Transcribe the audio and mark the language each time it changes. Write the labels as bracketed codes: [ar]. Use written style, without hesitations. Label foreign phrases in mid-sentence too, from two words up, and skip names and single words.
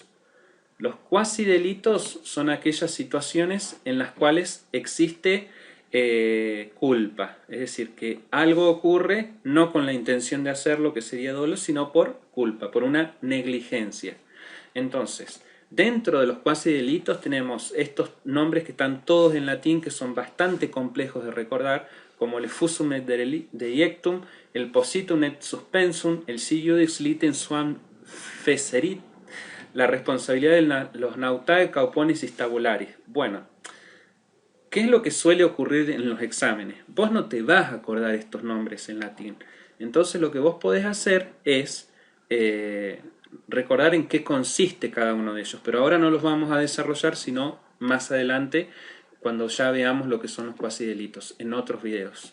[es] Los cuasidelitos son aquellas situaciones en las cuales existe culpa, es decir, que algo ocurre no con la intención de hacerlo, que sería dolo, sino por culpa, por una negligencia. Entonces, dentro de los cuasidelitos tenemos estos nombres que están todos en latín, que son bastante complejos de recordar, como el [la] effusum et deiectum, [es] el [la] positum et suspensum, [es] el [la] si iudex litem suam fecerit, [es] la responsabilidad de los [la] nautae cauponis stabularis. [es] Bueno, ¿qué es lo que suele ocurrir en los exámenes? Vos no te vas a acordar estos nombres en latín. Entonces lo que vos podés hacer es recordar en qué consiste cada uno de ellos. Pero ahora no los vamos a desarrollar, sino más adelante, cuando ya veamos lo que son los cuasidelitos, en otros videos.